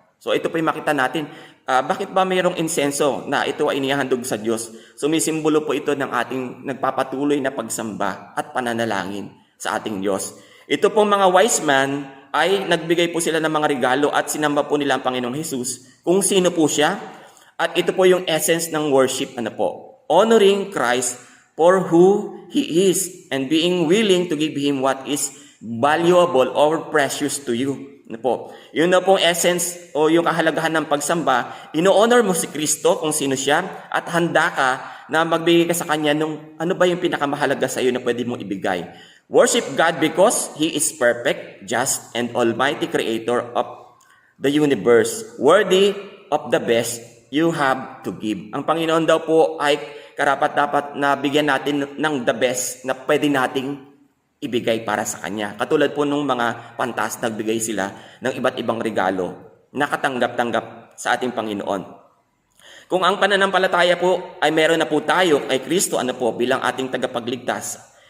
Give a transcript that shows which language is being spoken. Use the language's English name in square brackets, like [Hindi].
[Filipino] So ito po yung makita natin, bakit ba mayroong insenso na ito ay inihahandog sa Diyos? So may simbolo po ito ng ating nagpapatuloy na pagsamba at pananalangin sa ating Diyos. Ito pong mga wise man ay nagbigay po sila ng mga regalo at sinamba po nila ang Panginoong Jesus kung sino po siya. At ito po yung essence ng worship, ano po, [English] honoring Christ for who He is and being willing to give Him what is valuable or precious to you. [Filipino] Ano po? Yun na pong essence o yung kahalagahan ng pagsamba. Ino-honor mo si Kristo kung sino siya at handa ka na magbigay ka sa Kanya nung ano ba yung pinakamahalaga sa iyo na pwede mong ibigay. [English] Worship God because He is perfect, just, and almighty creator of the universe, worthy of the best you have to give. [Filipino] Ang Panginoon daw po ay karapat-dapat na bigyan natin ng [English] the best [Filipino] na pwede nating ibigay para sa Kanya. Katulad po nung mga pantas, nagbigay sila ng iba't ibang regalo na katanggap-tanggap sa ating Panginoon. Kung ang pananampalataya po ay meron na po tayo kay Kristo, ano po, bilang ating tagapagligtas.